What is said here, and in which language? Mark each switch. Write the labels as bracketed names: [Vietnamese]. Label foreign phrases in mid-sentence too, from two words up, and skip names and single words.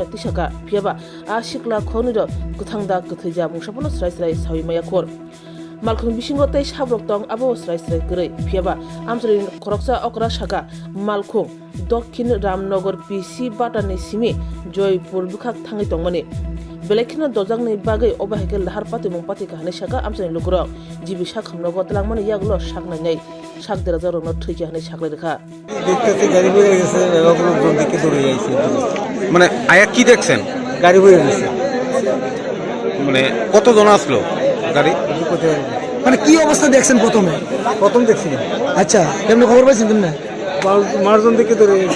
[Kok Borok] तिसाका फियाबा आ सिखला खौनिनो गथांदा गथैजा मुंसाफोनो स्राय स्राय साविमाया खर मालखं बिसिंग तै साब्रक दं आबो स्राय स्राय गरै फियाबा आमथ्रिन खरकसा अकरा सागा मालखं दक्षिण रामनगर पिइसि बाटानि सिमि जयपुर बिखाक थाङै दंमोनि बेलेखिना दजांनि बागै अबाहेके लाहार पाति मुं पाति काहानि सागा आमथ्रिन लुकुराव जिबि साखामनो गतलांमानि यागलो सागनायनै साग देराजा रनो थैके हानि सागलाय रेखा [Bangla] দেখতেছি গাড়ি বয়ে গেছে এবারে লোকজন দিকে দৌড়ে যাইছে মানে আয়া কি দেখছেন? গাড়ি বয়ে গেছে মানে কতজন আসলো গাড়ি? মানে কি অবস্থা দেখছেন প্রথম দেখছি আচ্ছা কেমন খবর পাইছেন তুমি? মানুষজন দিকে দৌড়ে যাইছে